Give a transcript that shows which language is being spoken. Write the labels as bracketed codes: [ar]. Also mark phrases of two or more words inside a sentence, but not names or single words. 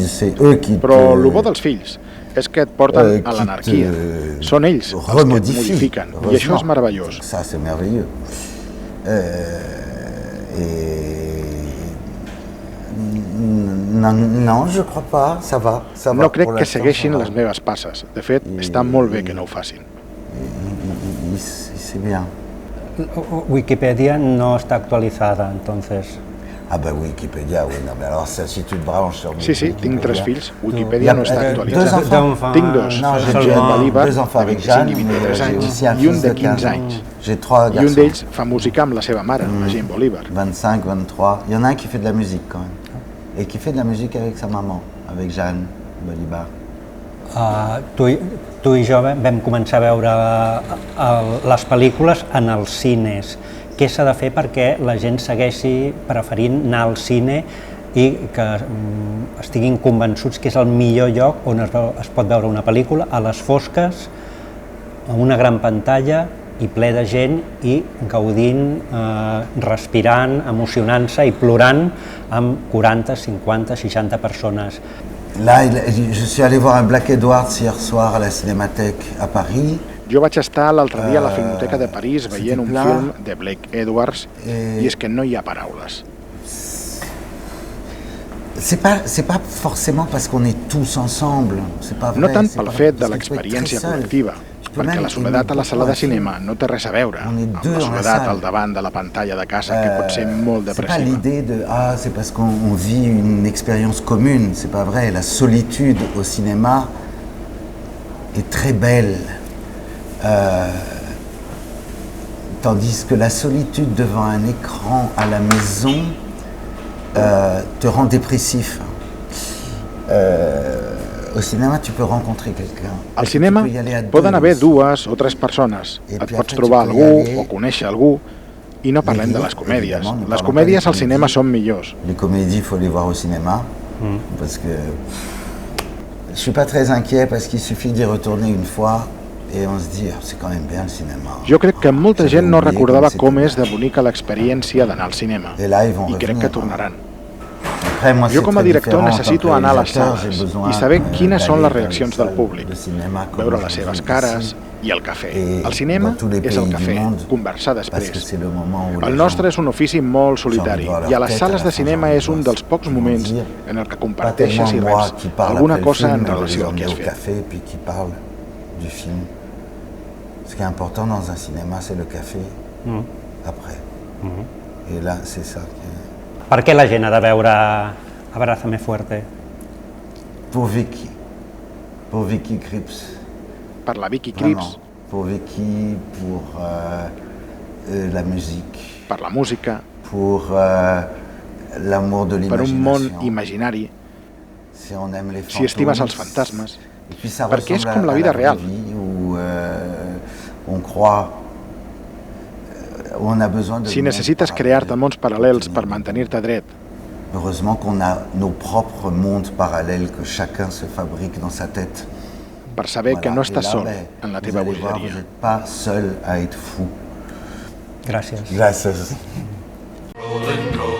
[fr] C'est eux qui [ca] Però el bo dels fills és que et porten a l'anarquia. Són ells els que et modifiquen, i això és meravellós. [fr] Ça, c'est merveilleux. Non, je crois pas. Ça va. [ca] No crec que segueixin les meves passes. De fet, està molt bé que no ho facin. [fr] C'est bien. [ca] Wikipedia no està actualitzada, entonces... [fr] Ah ben Wikipédia, oui. Non, mais alors ça, si tu te branches sur [ca] Sí, [fr] Wikipédia... [ca] tinc 3 fills. Wikipedia no està actualitzada. Tinc 2. [fr] Non, j'ai [ca] L'Oliver, [fr] deux enfants [ca] de [fr] avec [ca] 25 [fr] Jeanne, [ca] i 23 anys, [fr] aussi un [ca] i un [fr] fils [ca] de [fr] de [ca] 15 [fr] 15 ans. [ca] anys. [fr] J'ai 3 [ca] I [fr] garçons. [ca] un d'ells fa música amb la seva mare, la Jane Bolivar. [fr] 25, 23. Il y en a un qui fait de la musique quand même. Et qui fait de la musique avec sa maman, avec Jeanne Bolivar. [ca] Tu i jo vam començar a veure les pel·lícules en els cines. Què s'ha de fer perquè la gent segueixi preferint anar al cine i que estiguin convençuts que és el millor lloc on es pot veure una pel·lícula a les fosques, amb una gran pantalla i ple de gent i gaudint, respirant, emocionant-se i plorant amb 40, 50, 60 persones. [fr] Là, je suis allé voir un Black Edwards hier soir à la Cinémathèque à Paris. [ca] Jo vaig estar l'altre dia a la Filmoteca de París veient un film de Blake Edwards i és que no hi ha paraules. [fr] C'est pas forcément parce qu'on est tous ensemble. C'est pas vrai. [ca] No tant pel fet de l'experiència col·lectiva, perquè la soledat a la sala de cinema no té res a veure amb la soledat al davant de la pantalla de casa, que pot ser molt depressiva. [fr] C'est pas l'idée de c'est parce qu'on vit une expérience commune. C'est pas vrai. La solitude au cinéma est très belle. Tandis que la solitude devant un écran à la maison te rend dépressif. Au cinéma, tu peux rencontrer quelqu'un. [ca] Al cinema poden haver 2 o 3 persones. Et pots trobar algú o conèixer algú i no parlem de les comèdies. Les comèdies al cinema són millors. [fr] Les comédies, il faut les voir au cinéma. Parce que je suis pas très inquiet parce qu'il suffit d'y retourner une fois et on se dit, c'est quand même bien le cinéma. [ca] Jo crec que molta gent no recordava com és de bonica l'experiència d'anar al cinema. I crec que tornaran. Jo com a director necessito anar a les sales i saber quines són les reaccions del públic, veure les seves cares i el cafè. El cinema és el cafè, conversar després. El nostre és un ofici molt solitari i a les sales de cinema és un dels pocs moments en el que comparteixes i reps alguna cosa en relació amb el que has fet. [fr] Ce qui est important dans un cinéma, c'est le café après. Et là, c'est ça. [ca] Per què la gent ha de veure Abrázame Fuerte? [fr] Pour Vicky Krieps. [ca] Per la Vicky Krieps. [fr] Pour Vicky, pour la musique. [ca] Per la música. [fr] Pour l'amour de l'imagination. [ca] Per un món imaginari. Si estimes els fantasmes. Perquè és com la vida real. Si necessites crear-te mons paral·lels per mantenir-te dret. [fr] Heureusement qu'on a nos propres mondes parallèles que chacun se fabrique dans sa tête. [ca] Per saber que no estàs sol en la teva bogeria. [fr] Vous n'êtes pas seul à être fou. [ca] Gràcies. Gràcies.